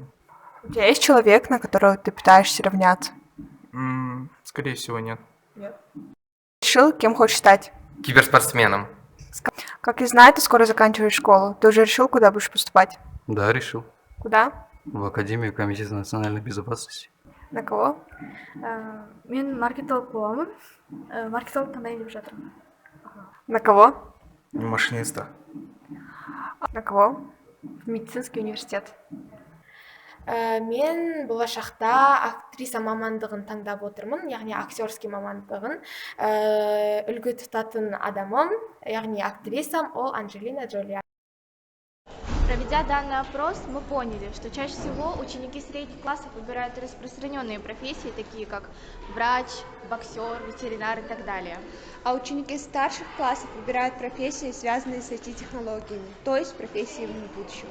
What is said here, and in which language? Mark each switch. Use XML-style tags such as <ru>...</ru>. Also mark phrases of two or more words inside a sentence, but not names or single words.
<ru>У тебя есть человек, на которого ты пытаешься равняться? Скорее всего, нет. Решил, кем хочешь стать? Киберспортсменом. Как я знаю, ты скоро заканчиваешь школу. Ты уже решил, куда будешь поступать? Да, решил. Куда? В Академию Комитета национальной безопасности. На кого?</ru> <kk>Мен маркетолог боламын. Маркетолог таңдайын деп жатырмын.</kk> <ru>На кого? Машиниста. На кого? В медицинский университет.</ru> <kk>Мен болашақта актриса мамандығын таңдап отырмын, яғни актерский мамандығын. Үлгі тұтатын адамым, яғни актрисам, ол Анджелина Джоли.</kk> <ru>Проведя данный опрос, мы поняли, что чаще всего ученики средних классов выбирают распространенные профессии, такие как врач, боксер, ветеринар и так далее. А ученики старших классов выбирают профессии, связанные с IT-технологиями, то есть профессии будущего.</ru>